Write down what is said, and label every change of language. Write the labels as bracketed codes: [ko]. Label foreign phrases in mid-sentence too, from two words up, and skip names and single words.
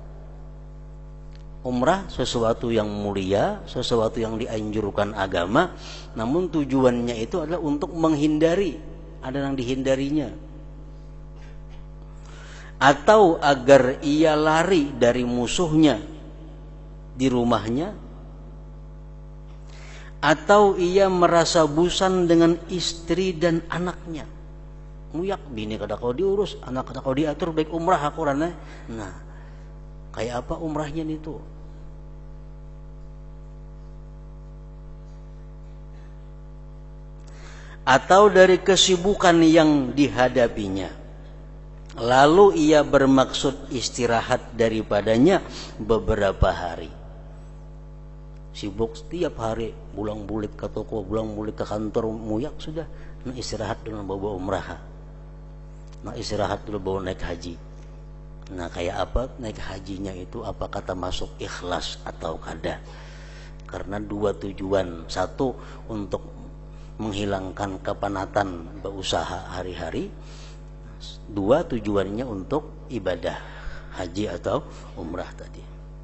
[id] Umrah sesuatu yang mulia, sesuatu yang dianjurkan agama, namun tujuannya itu adalah untuk menghindari, ada yang dihindarinya. Atau agar ia lari dari musuhnya di rumahnya, atau ia merasa bosan dengan istri dan anaknya. [bjn] Muyak bini kada kau diurus, anak kada kau diatur, baik umrah aku rana. [id] Nah, kayak apa umrahnya itu? Atau dari kesibukan yang dihadapinya, lalu ia bermaksud istirahat daripadanya beberapa hari. [bjn] Sibuk setiap hari, pulang bulik ke toko, pulang bulik ke kantor, muyak sudah. [id] Nah, istirahat dulu bawa umrah. Nah, istirahat dulu bawa naik haji. Nah, kayak apa naik hajinya itu? Apa kata masuk ikhlas atau kada? Karena 2 tujuan. 1 untuk menghilangkan kepenatan berusaha hari-hari. 2 tujuannya untuk ibadah haji atau umrah tadi.